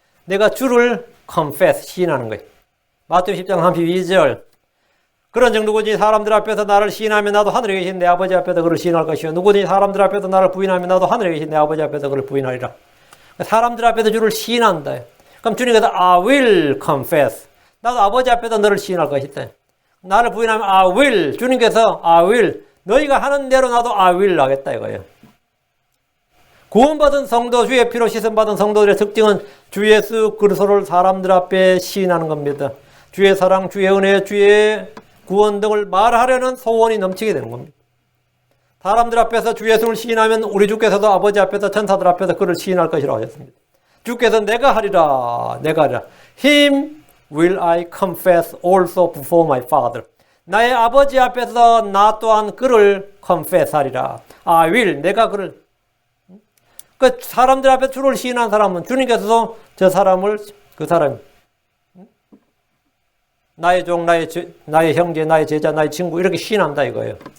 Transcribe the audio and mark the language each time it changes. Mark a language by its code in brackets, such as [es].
[ko] 내가 주를 confess 시인하는 거예요. 마태복음 10장 32절. 그런 정 누구든지 사람들 앞에서 나를 시인하면 나도 하늘에 계신 내 아버지 앞에서 그를 시인할 것이요 누구든지 사람들 앞에서 나를 부인하면 나도 하늘에 계신 내 아버지 앞에서 그를 부인하리라. 사람들 앞에서 주를 시인한다. 그럼 주님께서 [en] I will confess. [ko] 나도 아버지 앞에서 너를 시인할 것이다. 나를 부인하면 [en] I will. [ko] 주님께서 [en] I will. [ko] 너희가 하는 대로 나도 [en] I will [ko] 하겠다 이거예요. 구원받은 성도, 주의 피로 씻음받은 성도들의 특징은 주 예수 그리스도를 사람들 앞에 시인하는 겁니다. 주의 사랑, 주의 은혜, 주의 구원 등을 말하려는 소원이 넘치게 되는 겁니다. 사람들 앞에서 주 예수를 시인하면 우리 주께서도 아버지 앞에서 천사들 앞에서 그를 시인할 것이라고 하셨습니다. 주께서 내가 하리라. [en] Him will I confess also before my Father. [ko] 나의 아버지 앞에서 나 또한 그를 confess 하리라. [en] I will. [ko] 내가 그를. 그 사람들 앞에 주를 시인한 사람은 주님께서도 저 사람을 나의 종, 나의 형제, 나의 제자, 나의 친구 이렇게 시인한다 이거예요.